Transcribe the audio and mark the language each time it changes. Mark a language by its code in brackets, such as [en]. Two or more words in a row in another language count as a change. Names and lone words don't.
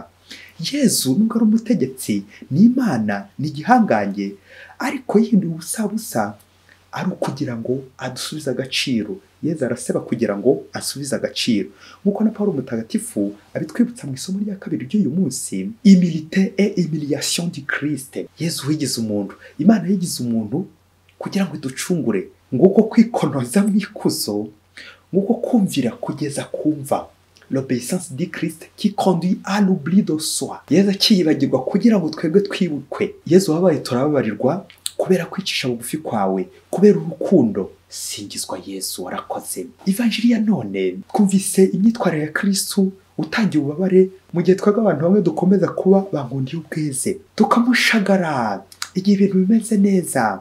[rw] Yezu nubwo ari umutegetsi, ni Imana, ni igihangange, ariko yihinduye ubusabusa ari ukugira ngo adusubize agaciro. Yezu araseba kugira ngo asubize agaciro. Nk'uko na Paulo mutagatifu abitwibutsa mu isomo rya kabiri ry'uyu munsi: [fr] humilité et humiliation du Christ. [rw] Yezu wigize umuntu, Imana yigize umuntu kugira ngo iducungure. Nguko kwikonoza mu ikuzo, nguko kumvira kugeza kumva, [fr] l'obéissance du Christ qui conduit à l'oubli de soi. [rw] Yezu akiyibagirwa kugira ngo twebwe twibukwe. Yezu wabaye turababarirwa kubera kwicisha bugufi kwawe, kubera urukundo. Singizwa Yesu, warakoze. Ivanjiri ya none twumvise imyitwarire ya Kristo utangiye ububabare, mu gihe twebwe abantu bamwe dukomeza kuba bankundiye ubweze, tukamushagara igihe ibintu bimeze neza.